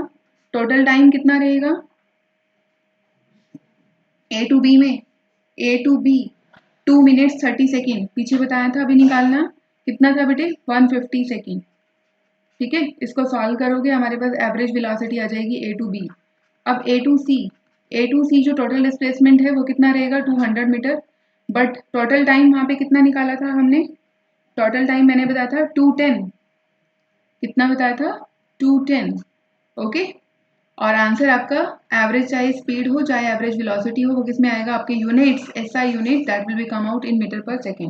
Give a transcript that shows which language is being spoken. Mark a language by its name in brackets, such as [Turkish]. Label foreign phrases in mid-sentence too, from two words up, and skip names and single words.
[English] total time [Hindi] कितना रहेगा [English] A to B [Hindi] में, [English] A to B 2 minutes 30 second, [Hindi] पीछे बताया था अभी निकालना, कितना था बेटे 150 सेकेंड। ठीक है, इसको सॉल्व करोगे हमारे पास [English] average velocity [Hindi] आ जाएगी [English] A to B। [Hindi] अब [English] A to C, A to C [Hindi] जो [English] total displacement [Hindi] है वो कितना रहेगा 200 मीटर। बट [English] total time [Hindi] वहाँ पे कितना निकाला था हमने, [English] total time [Hindi] मैंने बताया था 210, कितना बताया था 210। ओके, और आंसर आपका एवरेज चाहे स्पीड हो चाहे [English] average velocity [Hindi] हो वो किस में आएगा, आपके [English] units, SI unit, that will be come out in meter per second.